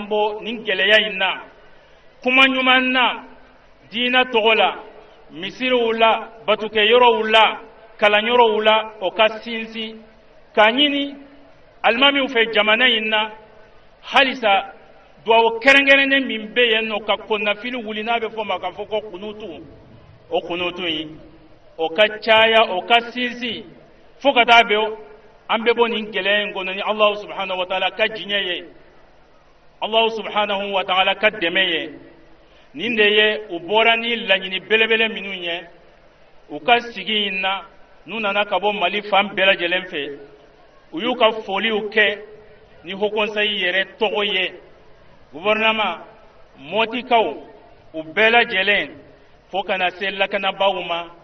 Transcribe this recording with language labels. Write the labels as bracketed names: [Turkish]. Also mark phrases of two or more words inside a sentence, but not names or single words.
[Bambara] bɔ nin gɛlɛya in na kuma ɲuman na diinɛ tɔgɔ la misiriw la batukɛyɔrɔw la kalanyɔrɔw la o ka sinsin k'a ɲini alimamiw fɛ jamana in na halisa duwawu kɛrɛnkɛrɛnnen min bɛ yen nɔ ka kɔnnafili wuli n'a bɛ fɔ ma k'a fɔ ko kunutu o kunutu in o ka caya o ka sinsin fo ka taa bɛn an bɛ bɔ nin gɛlɛya in kɔnɔ ni [Arabic] الله سبحانه وتعالى [Bambara] ka diɲɛ ye [Arabic] الله سبحانه وتعالى [Bambara] ka dɛmɛ ye nin de ye u bɔra ni laɲini belebele minnu ye u ka sigi in na n'u nana ka bɔ Mali fan bɛɛ lajɛlen fɛ u y'u ka foliw kɛ ni [French] Haut Conseil [Bambara] yɛrɛ tɔgɔ ye gouvernement mɔtikaw u bɛɛ lajɛlen fo kana se lakanabaaw ma